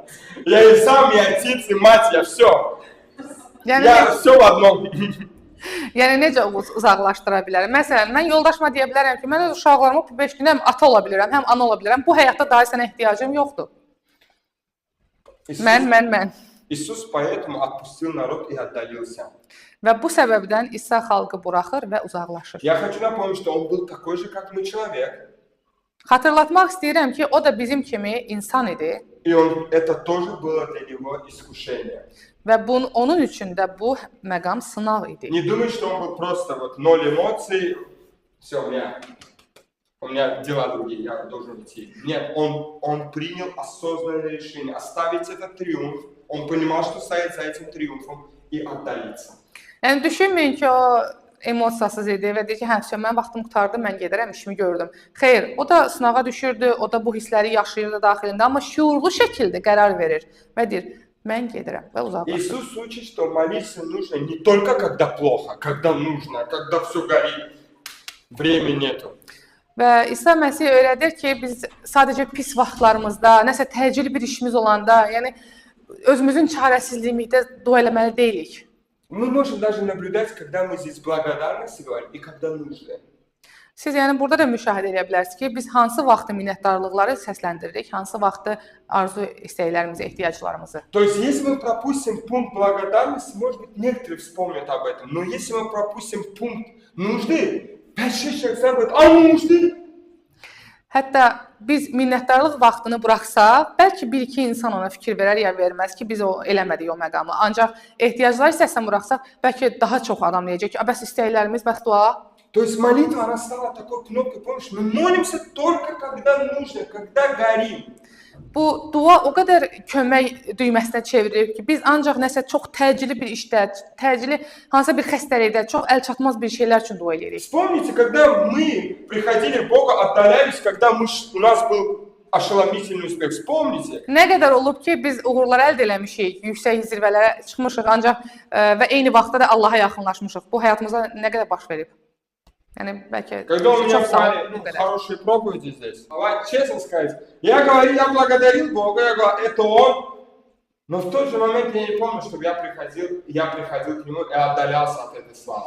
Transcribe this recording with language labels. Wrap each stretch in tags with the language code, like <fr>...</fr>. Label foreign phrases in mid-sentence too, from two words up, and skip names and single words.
<ru>Я и сам, и отец, и мать, я все.</ru> <az>Yəni,</az> <ru>Я все в одном.</ru> <az>yəni necə uzaqlaşdıra bilərəm? Məsələn, mən yoldaşıma deyə bilərəm ki, mən öz uşaqlarıma bu 5 gün həm ata ola bilirəm, həm ana ola bilirəm. Bu həyatda daha sənə ehtiyacım yoxdur. Mən.</az> <ru>Иисус поэтому отпустил народ и отдалился.</ru> <az>Və bu səbəbdən İsa xalqı buraxır və uzaqlaşır.</az> <ru>Я хочу напомнить, что он был такой же, как мы, человек.</ru> <az>Xatırlatmaq istəyirəm ki, o da bizim kimi insan idi</az> <ru>И это тоже было для него искушение.</ru> <az>və onun üçün də bu məqam sınaq idi.</az> <ru>Не думай, что он был просто вот 0 эмоций, все, у меня дела другие, я должен идти. Нет, он принял осознанное решение оставить этот триумф. Он понимал, что стоит за этим триумфом, и отдалиться.</ru> <az>Yəni düşünməyin ki, o emosiyasız idi və deyir ki, hə, mən vaxtım qurtardı, mən gedərəm, işimi gördüm. Xeyr, o da sınağa düşürdü, o da bu hissləri yaşayırdı daxilində, amma şuurlu şəkildə qərar verir və deyir, mən gedirəm və uzaqlaşır.</az> <ru>Иисус учит, что молиться нужно не только когда плохо, когда нужно, когда все горит, времени нету.</ru> <az>Və İsa Məsih öyrədir ki, biz sadəcə pis vaxtlarımızda, nəsə təcili bir işimiz olanda, yəni özümüzün çarəsizliyimizdə dua eləməli deyilik.</az> <ru>Мы можем даже наблюдать, когда мы здесь благодарности говорим и когда нужно.</ru> <az>Siz yəni burada da müşahidə edə bilərsiniz ki, biz hansı vaxtı minnətdarlıqları səsləndiririk, hansı vaxtı arzu istəklərimizi, ehtiyaclarımızı.</az> <ru>То есть, если мы пропустим пункт благодарности, может быть, некоторые вспомнят об этом, но если мы пропустим пункт нужды, 5-6 человек говорят, а нужды?</ru> <az>Hətta biz minnətdarlıq vaxtını buraxsaq, bəlkə bir-iki insan ona fikir verər ya verməz ki, biz o eləmədik o məqamı. Ancaq ehtiyacları səsən buraxsaq, bəlkə daha çox adam deyəcək ki, bəs istəklərimiz, bəs dua.</az> <ru>То есть молитва, она стала такой кнопкой, помнишь, мы молимся только когда нужно, когда горим.</ru> <az>Bu dua o qədər kömək düyməsinə çevrilir ki, biz ancaq nəsə çox təcili bir işdə, təcili hansısa bir xəstəlikdə, çox əlçatmaz bir şeylər üçün dua edirik.</az> <ru>Вспомните, когда мы приходили к Богу, отдалялись, когда у нас был ошеломительный успех. Вспомните.</ru> <az>Nə qədər olub ki, biz uğurlar əldə eləmişik, yüksək zirvələrə çıxmışıq, ancaq və eyni vaxtda da Allaha yaxınlaşmışıq. Bu həyatımızda nə qədər baş verib? Yəni bəlkə</az> <ru>Когда у меня</ru> <az>çox sağ</az> <ru>были хорошие проповеди здесь, честно сказать, я говорил, я благодарил Бога, я говорил, это Он, но в тот же момент я не помню, чтобы я приходил к Нему и отдалялся от этой славы.</ru>